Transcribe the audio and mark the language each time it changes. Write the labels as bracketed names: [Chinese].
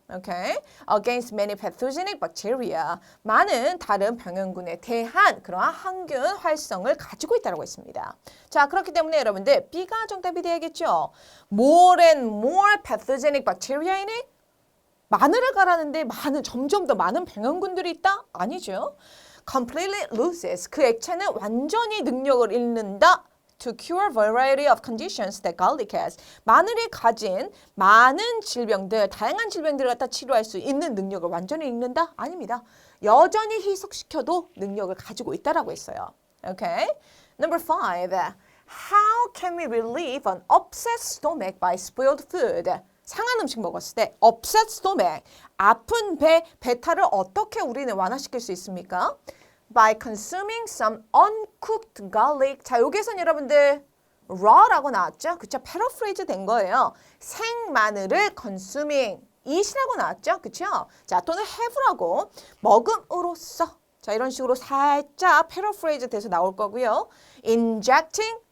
[English] Okay? Against many pathogenic bacteria. [Korean] 많은 다른 병원군에 대한 그러한 항균 활성을 가지고 있다고 했습니다. 자, 그렇기 때문에 여러분들 B가 정답이 되야겠죠. [English] More and more pathogenic bacteria in it? [Korean] 마늘을 갈았는데 점점 더 많은 병원군들이 있다? 아니죠. [English] Completely loses. [Korean] 그 액체는 완전히 능력을 잃는다. [English] To cure variety of conditions that garlic has. [Korean] 마늘이 가진 많은 질병들, 다양한 질병들을 갖다 치료할 수 있는 능력을 완전히 잃는다? 아닙니다. 여전히 희석시켜도 능력을 가지고 있다라고 했어요. [English] Okay? Number 5. How can we relieve an upset stomach by spoiled food? [Korean] 상한 음식 먹었을 때 [English] upset stomach, [Korean] 아픈 배탈을 어떻게 우리는 완화시킬 수 있습니까? [English] By consuming some uncooked garlic. [Korean] 자, 여기에서는 여러분들 raw라고 나왔죠? 그쵸? 패러프레이즈 된 거예요. 생마늘을 consuming, eat이라고 나왔죠? 그쵸? 자, 또는 have라고 먹음으로써. 자, 이런 식으로 살짝 패러프레이즈 돼서 나올 거고요. Injecting